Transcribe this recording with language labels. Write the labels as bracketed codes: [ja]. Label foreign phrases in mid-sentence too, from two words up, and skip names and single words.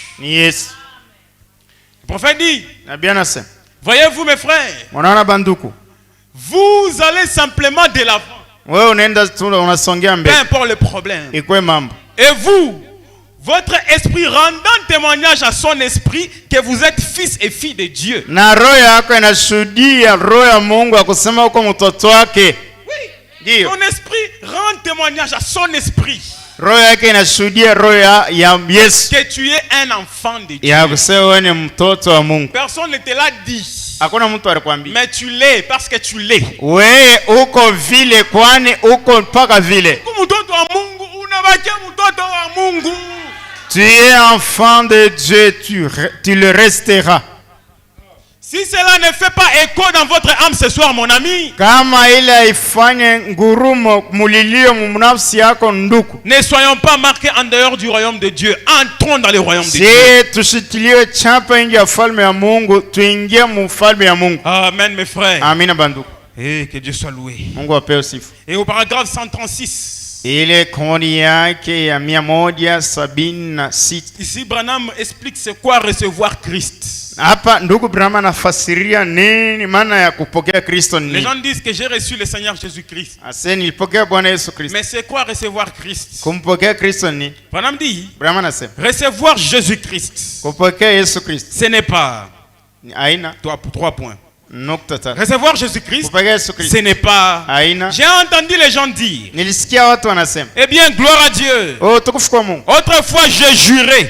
[fr] Le prophète dit, voyez-vous mes frères, vous allez simplement de l'avant. Peu importe le problème. Et vous, votre esprit rendant témoignage à son esprit que vous êtes fils et filles de Dieu. [sw] Na roho yako inashuhudia roho ya Mungu akusema uko mtoto wake. [fr] Oui. Ton esprit rend témoignage à son esprit. [sw] Roho yake inashuhudia roho ya Yesu. [fr] Que tu es un enfant de Dieu. [sw] Ya kusema wewe ni mtoto wa Mungu. [fr] Personne ne te l'a dit. [sw] Hakuna mtu alikwambia. [fr] Mais tu l'es parce que tu l'es. [sw] Wewe uko vile kwani uko mpaka vile. Mtoto wa Mungu unabakia mtoto wa Mungu. [fr] Tu es enfant de Dieu, tu le resteras. Si cela ne fait pas écho dans votre âme ce soir, mon ami, [sw] kama ile haifanye ngurumo mulilio mnafsi yako nduku, [fr] ne soyons pas marqués en dehors du royaume de Dieu. Entrons dans le royaume de Dieu. [sw] Tushikilie chapa nje ya falme ya Mungu, tuingie mu falme ya Mungu. [fr] Amen, mes frères. [sw] Amina banduku. [fr] Et que Dieu soit loué. [sw] Mungu apewe sifa. [fr] Et au paragraphe 136. [sw] Ile kodi yake ya 176. [fr] Ici Branham explique c'est quoi recevoir Christ. [sw] Hapa ndugu Branham anafasiria nini maana ya kupokea Kristo ni. [fr] Les gens disent que j'ai reçu le Seigneur Jésus-Christ. [sw] Ase nilipokea Bwana Yesu Kristo. [fr] Mais c'est quoi recevoir Christ? [sw] Kumpokea Kristo ni. [fr] Branham dit. [sw] Branham anasema [fr] recevoir Jésus-Christ. [sw] Kupokea Yesu Kristo. [fr] Ce n'est pas. [sw] Aina. [fr] 3 points. Recevoir Jésus-Christ, ce n'est pas. J'ai entendu les gens dire. Eh bien, gloire à Dieu. Autrefois, j'ai juré.